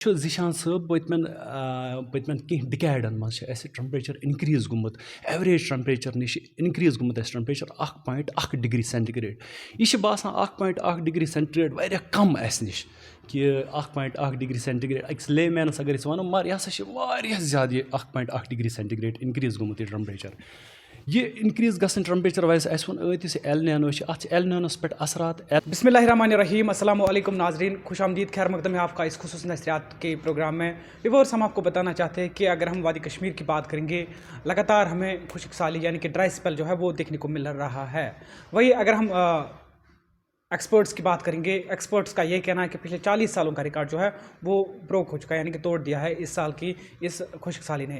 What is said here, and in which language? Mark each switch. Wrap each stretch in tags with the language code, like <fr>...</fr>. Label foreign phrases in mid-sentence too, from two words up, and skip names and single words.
<ks>ذیشان صٲب پٔتمٮ۪ن کینٛہہ ڈِکیڈَن منٛز چھِ اَسہِ</ks> <en>temperature increase</en> <ks>گوٚمُت</ks> <en>average temperature</en> <ks>نِش اِنکرٛیٖز گوٚمُت اَسہِ</ks> <en>temperature 1.1 degree centigrade.</en> <ks>یہِ چھِ باسان 1.1</ks> <en>degree centigrade</en> <ks>واریاہ کَم اَسہِ نِش کہِ 1.1</ks> <en>degree centigrade</en> <ks>أکِس</ks> <en>lay man</en> <ks>اگر أسۍ وَنو مگر یہِ ہسا چھِ واریاہ زیادٕ یہِ 1.1</ks> <en>degree centigrade increase</en> <ks>گوٚمُت یہِ ٹرٛمپریچَر. یہ انکریٖز گژھن</ks> <en>temperature wise</en> <ks>اَسہِ ووٚن ٲدۍ یُس ایل نینو چھِ اَتھ چھِ ایل نینوَس پٮ۪ٹھ اثرات.</ks> <ar>بسم اللہ الرحمن الرحیم.</ar> <ur>السلام علیکم ناظرین, خوش آمدید, خیر مقدم ہے آپ کا اس خصوصی نشریات کے پروگرام میں. ویورس, ہم آپ کو بتانا چاہتے ہیں کہ اگر ہم وادی کشمیر کی بات کریں گے لگاتار ہمیں خشک سالی یعنی کہ</ur> <en>dry spell</en> <ur>جو ہے وہ دیکھنے کو مل رہا ہے. وہی اگر ہم ایکسپرٹس کی بات کریں گے, ایکسپرٹس کا یہ کہنا ہے کہ پچھلے 40 سالوں کا ریکارڈ جو ہے وہ بروک ہو چکا ہے, یعنی کہ توڑ دیا ہے اس سال کی اس خشک سالی نے.</ur>